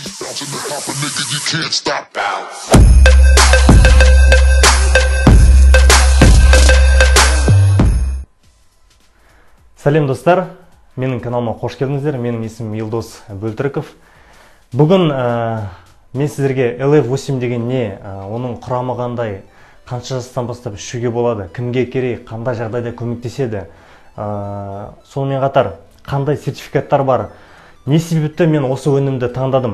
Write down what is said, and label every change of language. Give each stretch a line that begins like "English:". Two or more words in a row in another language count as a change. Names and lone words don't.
English: bouncing and popping, nigga, you can't stop. Bounce.
Kazakh: Сәлем достар, менің каналыма қош келдіңіздер. Менің есімім Елдос Бөлтіріков. Бүгін мен сіздерге LF8 деген не, оның құрамы қандай, қанша жастан бастап ішуге болады, кімге керек, қандай жағдайда көмектеседі, сонымен қатар қандай сертификаттар бар, не себепті мен осы өнімді таңдадым.